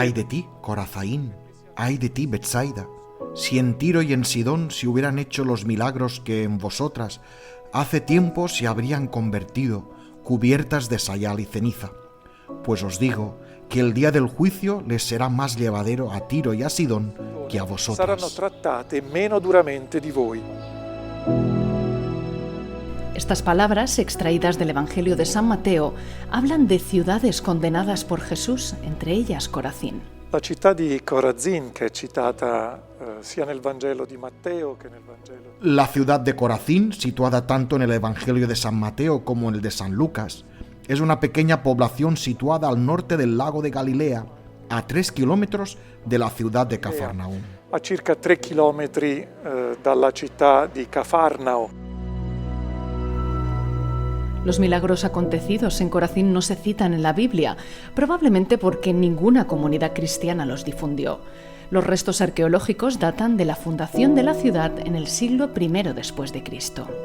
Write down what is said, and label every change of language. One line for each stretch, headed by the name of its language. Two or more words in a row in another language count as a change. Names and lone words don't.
Spanish: Ay de ti, Corazaín, ay de ti, Betsaida, si en Tiro y en Sidón se hubieran hecho los milagros que en vosotras hace tiempo se habrían convertido, cubiertas de sayal y ceniza. Pues os digo que el día del juicio les será más llevadero a Tiro y a Sidón que a vosotras.
Italian: Saranno trattate meno duramente di voi.
Spanish: Estas palabras, extraídas del Evangelio de San Mateo, hablan de ciudades condenadas por Jesús, entre ellas Corazín.
Italian: La città di Corazín, che è citata sia nel Vangelo di Matteo che nel Vangelo.
Spanish: La ciudad de Corazín, situada tanto en el Evangelio de San Mateo como en el de San Lucas, es una pequeña población situada al norte del lago de Galilea, a 3 kilómetros de la ciudad de Cafarnaum.
Italian: A circa 3 chilometri dalla città di Cafarnao.
Spanish: Los milagros acontecidos en Corazín no se citan en la Biblia, probablemente porque ninguna comunidad cristiana los difundió. Los restos arqueológicos datan de la fundación de la ciudad en el siglo I después de Cristo.